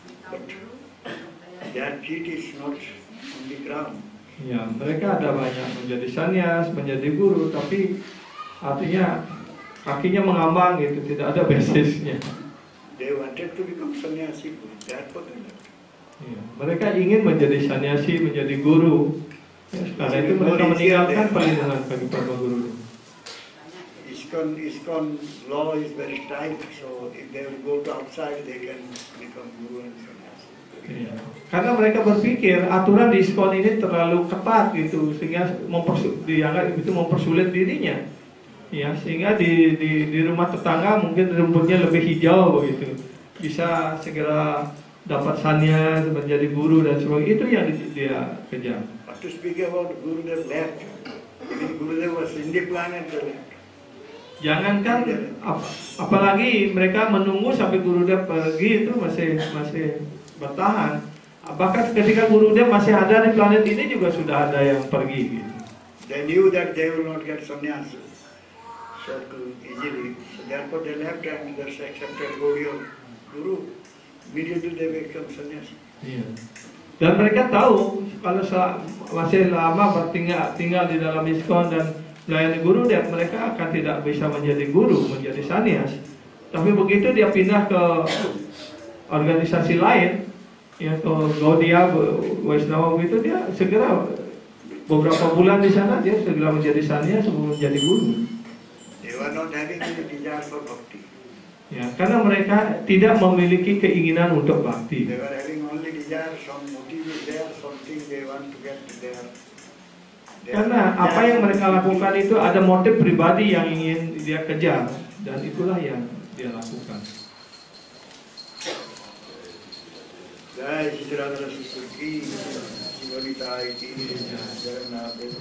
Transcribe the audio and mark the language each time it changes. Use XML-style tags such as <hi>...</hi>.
<en>But their feet is not on the ground.</en> <id>Ya, mereka ada banyak menjadi sannyas, menjadi guru, tapi artinya kakinya mengambang gitu, tidak ada basisnya.</id> <en>They wanted to become sannyasi, therefore they left.</en> <id>Ya, mereka ingin menjadi sannyasi, menjadi guru. Ya, karena itu mereka meninggalkan perlindungan bagi para guru.</id> <en>ISKCON law is very tight, so if they will go to outside, they can become guru and sannyasi.</en> <id>Ya. Karena mereka berpikir aturan di ISKCON ini terlalu ketat gitu, sehingga dianggap itu mempersulit dirinya. Ya, sehingga di rumah tetangga mungkin rumputnya lebih hijau begitu, bisa segera dapat sannyas, menjadi guru dan sebagainya. Itu yang dia kejar.</id> <en>But to speak about Gurudev left, even Gurudev was in the planet, they left.</en> <id>Jangankan apalagi mereka menunggu sampai Gurudev pergi, itu masih bertahan. Bahkan ketika Gurudev masih ada di planet ini juga sudah ada yang pergi gitu.</id> <en>They knew that they will not get sannyas so easily, so therefore they left and they accepted Gaudiya Guru. Immediately they become sannyasi.</en> <id>Iya. Dan mereka tahu kalau masih lama tinggal di dalam ISKCON dan melayani Gurudev, mereka akan tidak bisa menjadi guru, menjadi sannyas. Tapi begitu dia pindah ke organisasi lain, ya ke Gaudiya Vaishnava itu, dia segera beberapa bulan di sana dia segera menjadi sannyas sebelum menjadi guru.</id> <en>They were not having any desire for bhakti.</en> <id>Ya, karena mereka tidak memiliki keinginan untuk bakti.</id> <en>They were having only desire, some motive is there, something they want to get there.</en> <id>Karena apa yang mereka lakukan itu ada motif pribadi yang ingin dia kejar, dan itulah yang dia lakukan. Jai Shri Radha Sri Sivanita Iti Jagannath.</id>